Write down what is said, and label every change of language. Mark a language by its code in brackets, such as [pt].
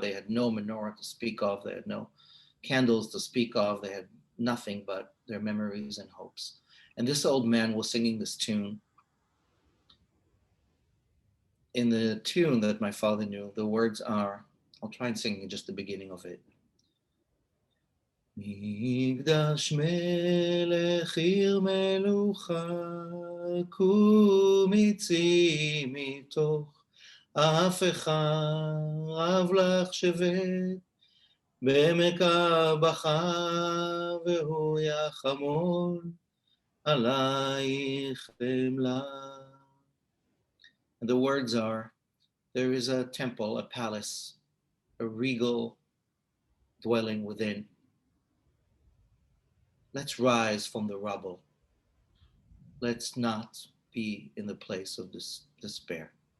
[en] They had no menorah to speak of. They had no candles to speak of. They had nothing but their memories and hopes. And this old man was singing this tune. In the tune that my father knew, the words are, I'll try and sing just the beginning of it. [he] מקדש מלך עיר מלוכה, קומי צאי מתוך ההפכה, רב לך שבת בעמק הבכה, והוא יחמול עלייך חמלה. [en] And the words are, there is a temple, a palace, a regal dwelling within. Let's rise from the rubble. Let's not be in the place of despair.